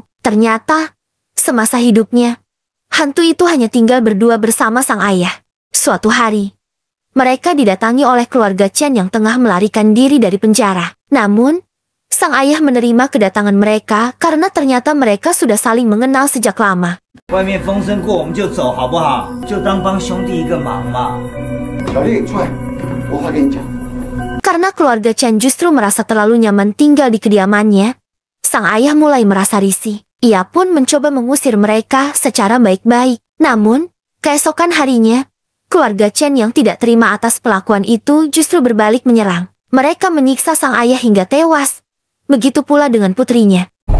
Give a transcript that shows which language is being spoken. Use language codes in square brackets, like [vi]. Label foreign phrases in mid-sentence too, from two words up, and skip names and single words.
[id] Ternyata, semasa hidupnya, hantu itu hanya tinggal berdua bersama sang ayah. Suatu hari, mereka didatangi oleh keluarga Chen yang tengah melarikan diri dari penjara. Namun, sang ayah menerima kedatangan mereka karena ternyata mereka sudah saling mengenal sejak lama. [zh] 外面风声过我们就走好不好？就当帮兄弟一个忙嘛。小丽，出来，我话跟你讲。 [id] Karena keluarga Chen justru merasa terlalu nyaman tinggal di kediamannya, sang ayah mulai merasa risih. Ia pun mencoba mengusir mereka secara baik-baik. Namun, keesokan harinya, keluarga Chen yang tidak terima atas pelakuan itu justru berbalik menyerang. Mereka menyiksa sang ayah hingga tewas. Begitu pula dengan putrinya.